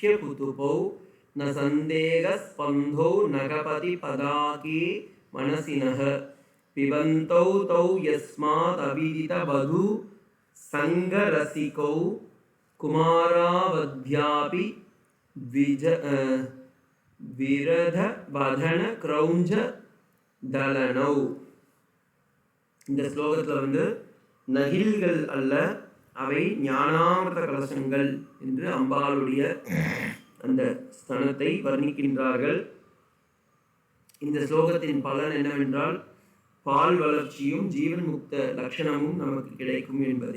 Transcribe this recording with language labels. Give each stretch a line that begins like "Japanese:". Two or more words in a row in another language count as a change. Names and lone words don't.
Sanskrit: कुतुपौ न संदेह स्पंधौ नगपति पदाके मनसिनः पिबन्तौ तौ यस्मात् अविदित वधु संगरसिकौ कुमारावध्यापि विरध वदन क्रौञ्च दलनौ।
Tamil: இந்த ஸ்லோகத்தில் வந்து நகில்கள் அல்ல, அவை ஞானாமிர்த கலசங்கள் என்று அம்பாளுடைய அந்த ஸ்தனத்தை வர்ணிக்கின்றார்கள். இந்த ஸ்லோகத்தின் பலன் என்னவென்றால் பால் வளர்ச்சியும் ஜீவன் முக்த லட்சணமும் நமக்கு கிடைக்கும் என்பதே.